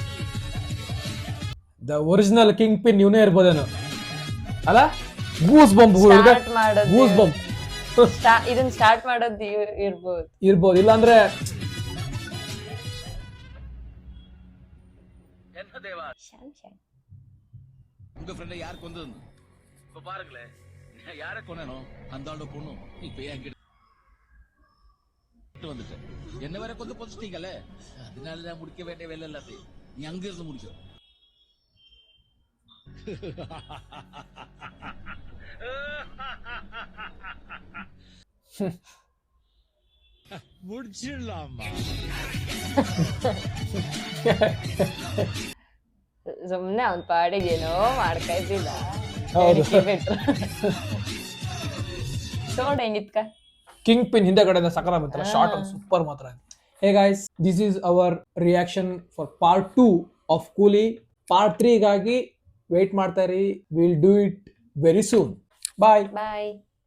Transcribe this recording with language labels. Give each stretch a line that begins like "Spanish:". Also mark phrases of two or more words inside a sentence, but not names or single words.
English: the original king pin
Kannada: ಇವನೇ ಇರ್ಬೋದೇನೋ ಅಲ್ಲ?
English: goose bump, goose bump
Kannada: ಇದನ್ನ ಸ್ಟಾರ್ಟ್ ಮಾಡೋದು ಇರ್ಬೋದು. ಇಲ್ಲಾಂದ್ರೆ
Tamil: உங்க ஃப்ரெண்ட யார் கொண்டு இப்ப பாருங்களே, யார கொன்னனோ அந்த ஆளோட பொண்ணு இப்ப என்கிட்ட வந்துட்டேன். என்ன வேற கொஞ்சம் பொசிட்டீங்கல்ல, அதனால நான் முடிக்க வேண்டிய வேலை எல்லாத்தையும் நீ அங்க இருந்து முடிக்கும். முடிச்சிடலாமா?
Kannada: ಸುಮ್ನೆ ಅವ್ನ ಪಾಡಿಗೇನೋ ಮಾಡ್ತಾ ಇದ್ದಿಲ್ಲ. ನೋಡ ಹೆಂಗಿತ್ಕ ಕಿಂಗ್ ಪಿನ್ ಹಿಂದೆ ಕಡೆ ಸಕಲ ಬಂತಲ್ಲ ಶಾರ್ಟ್ ಸೂಪರ್ ಮಾತ್ರ.
English: Hey guys, this is our reaction for part 2 of Coolie.
Kannada: Part 3 ಗಾಗಿ ವೇಟ್ ಮಾಡ್ತಾ ಇರಿ.
English: We'll do it very soon. Bye.
Kannada: ಬಾಯ್.